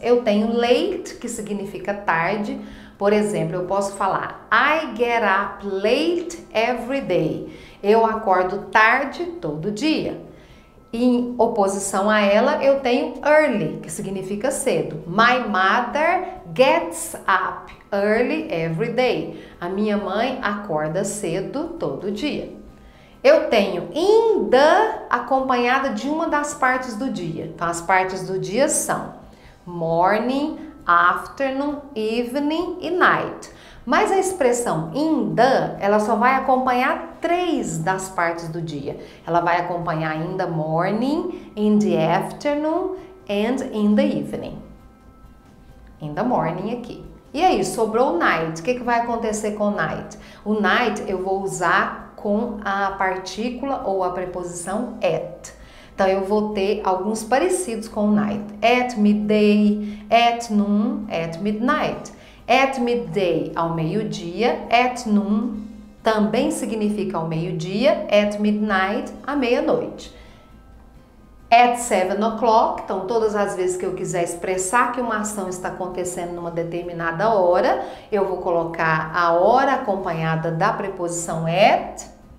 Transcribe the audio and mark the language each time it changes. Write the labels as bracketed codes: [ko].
[pt] Eu tenho late, que significa tarde. Por exemplo, eu posso falar [en] I get up late every day. [pt] Eu acordo tarde todo dia. Em oposição a ela, eu tenho early, que significa cedo. [en] My mother gets up early every day. [pt] A minha mãe acorda cedo todo dia. Eu tenho in the acompanhada de uma das partes do dia. Então, as partes do dia são morning, afternoon, evening e night. Mas a expressão in the, ela só vai acompanhar 3 das partes do dia. Ela vai acompanhar [en] in the morning, in the afternoon and in the evening. In the morning [pt] aqui. E aí, sobrou night. O que vai acontecer com night? O night eu vou usar com a partícula ou a preposição at. Então, eu vou ter alguns parecidos com night. [en] At midday, at noon, at midnight. At midday, [pt] ao meio-dia. [en] At noon, [pt] também significa ao meio-dia. [en] At midnight, [pt] à meia-noite. [en] At 7 o'clock, [pt] então todas as vezes que eu quiser expressar que uma ação está acontecendo numa determinada hora, eu vou colocar a hora acompanhada da preposição at.